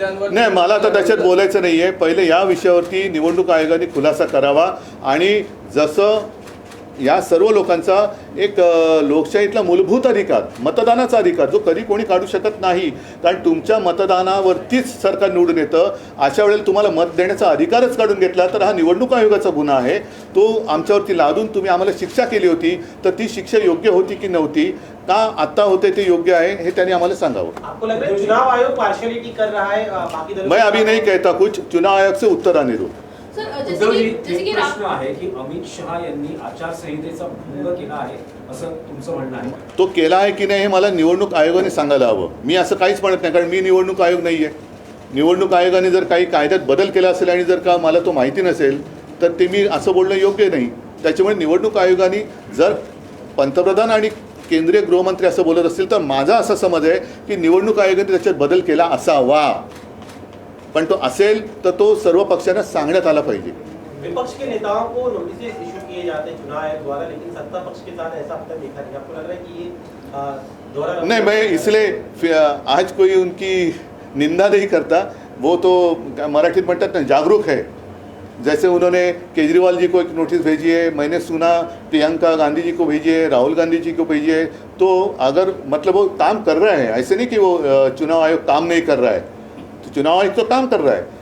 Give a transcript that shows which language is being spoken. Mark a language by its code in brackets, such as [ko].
[mr] नाही, मला तर त्याच्यात बोलायचं नाही आहे। पहिले या विषयावरती निवडणूक आयोगाने खुलासा करावा, आणि जसं या सर्व लोकांचा एक लोकशाहीतला मूलभूत अधिकार, मतदानाचा अधिकार, जो कधी कोणी काढू शकत नाही, कारण तुमच्या मतदानावरतीच सरकार निवडून येतं, अशा वेळेला तुम्हाला मत देण्याचा अधिकारच काढून घेतला तर हा निवडणूक आयोगाचा गुन्हा आहे। तो आमच्यावरती लादून तुम्ही आम्हाला शिक्षा केली होती, तर ती शिक्षा योग्य होती की नव्हती, का आता होते ते योग्य आहे, हे त्यांनी आम्हाला सांगावं। [hi] आपको लग रहा है चुनाव आयोग पार्शियलिटी कर रहा है बाकी दलों? मैं अभी नहीं कहता कुछ, चुनाव आयोग से उत्तर आने दो। सर, जैसे की [mr] प्रश्न आहे की अमित शहा यांनी आचारसंहितेचा भंग केला आहे असं तुमचं म्हणणं आहे? तो केला आहे की नाही हे मला निवडणूक आयोगाने सांगायला हवं। मी असं काहीच म्हणत नाही, कारण मी निवडणूक आयोग नाही आहे। निवडणूक आयोगाने जर काही कायद्यात बदल केला असेल आणि जर का मला तो माहिती नसेल तर ते मी असं बोलणं योग्य नाही। त्याच्यामुळे निवडणूक आयोगाने जर पंतप्रधान आणि केंद्रीय गृहमंत्री असं बोलत असतील तर माझा असा समज आहे की निवडणूक आयोगाने त्याच्यात बदल केला असावा, पण तो असेल तर तो सर्व पक्षांना सांगण्यात आला पाहिजे। [hi] विपक्ष के नेताओं को नोटिस इशू किए जाते हैं चुनाव आयोग द्वारा, लेकिन सत्ता पक्ष के साथ ऐसा अब तक देखा नहीं। आपको लग रहा है कि ये दोहरा नहीं, मैं इसलिए आज कोई उनकी निंदा नहीं करता, वो तो [mr] मराठीत म्हणतात ना [hi] जागरूक है। जैसे उन्होंने केजरीवाल जी को एक नोटिस भेजी है, मैंने सुना प्रियंका गांधी जी को भेजी है, राहुल गांधी जी को भेजी है, तो अगर मतलब वो काम कर रहा है, ऐसे नहीं कि वो चुनाव आयोग काम नहीं कर रहा है, तो चुनाव आयोग तो काम कर रहा है।